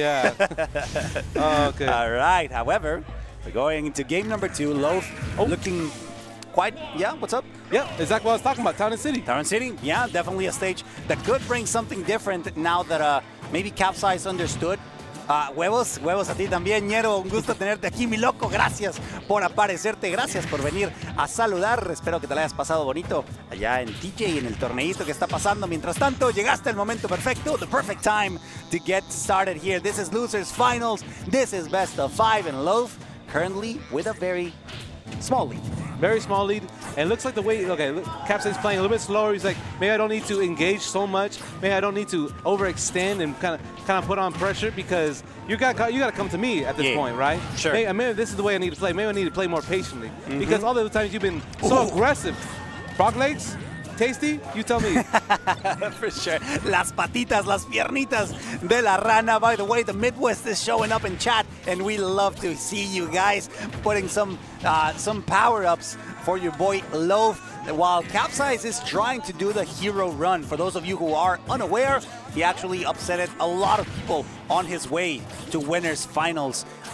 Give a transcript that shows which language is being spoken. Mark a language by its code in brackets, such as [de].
[en] Yeah. Okay. All right. However, we're going into game number 2. Loaf looking quite, what's up? Yep, exactly what I was talking about, Town and City. Town and City, yeah, definitely a stage that could bring something different now that maybe Capsize understood. [es] Huevos a ti también, Ñero. Un gusto tenerte aquí, mi loco. Gracias por aparecerte. Gracias por venir a saludar. Espero que te la hayas pasado bonito allá en TJ, en el torneito que está pasando. Mientras tanto, llegaste al momento perfecto. [en] The perfect time to get started here. This is Losers Finals. This is Best of 5. And Loaf currently with a very small lead. Very small lead. And it looks like the way, okay, Capsize is playing a little bit slower. He's like, maybe I don't need to engage so much. Maybe I don't need to overextend and kind of put on pressure because you got to come to me at this point, right? Sure. Maybe this is the way I need to play. Maybe I need to play more patiently because all the other times you've been so aggressive. Frog legs? Tasty? You tell me. For sure. [es] Las patitas, las piernitas de la rana. [en] By the way, the Midwest is showing up in chat, and we love to see you guys putting some power-ups for your boy Loaf, while Capsize is trying to do the hero run. For those of you who are unaware, he actually upsetted a lot of people on his way to winners finals.